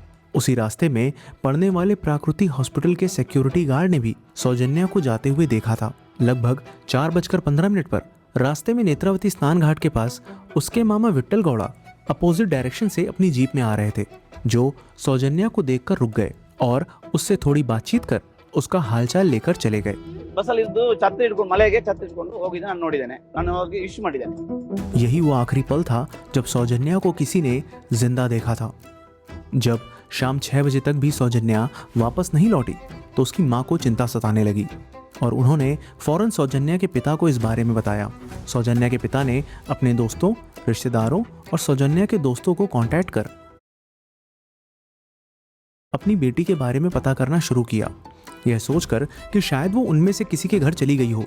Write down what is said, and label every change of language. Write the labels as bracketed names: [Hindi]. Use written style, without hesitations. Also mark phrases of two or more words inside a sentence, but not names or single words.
[Hindi] उसी रास्ते में पढ़ने वाले प्राकृति हॉस्पिटल के [English] security guard [Hindi] ने भी सौजन्या को जाते हुए देखा था। लगभग 4:15 पर रास्ते में नेत्रावती स्नान घाट के पास उसके मामा विट्ठल गौड़ा [English] opposite direction [Hindi] से अपनी जीप में आ रहे थे, जो सौजन्या को देखकर रुक गए और उससे थोड़ी बातचीत कर उसका हालचाल लेकर चले गए। [Kannada] ಬಸ್ಸಲ್ಲಿ ಇದ್ದು ಛತ್ರಿ ಹಿಡ್ಕೊಂಡು ಮಳೆಗೆ ಛತ್ರಿ ಹಿಡ್ಕೊಂಡು ಹೋಗಿದ್ದೆ, ನಾನು ನೋಡಿದ್ದೇನೆ, ನಾನು ಹೋಗಿ ಇಶ್ಯೂ ಮಾಡಿದ್ದೇನೆ। [Hindi] यही वो आखिरी पल था जब सौजन्या को किसी ने जिंदा देखा था। जब शाम 6 बजे तक भी सौजन्या वापस नहीं लौटी तो उसकी मां को चिंता सताने लगी और उन्होंने फौरन सौजन्या के पिता को इस बारे में बताया। सौजन्या के पिता ने अपने दोस्तों, रिश्तेदारों और सौजन्या के दोस्तों को कांटेक्ट कर अपनी बेटी के बारे में पता करना शुरू किया, यह सोचकर कि शायद वो उनमें से किसी के घर चली गई हो।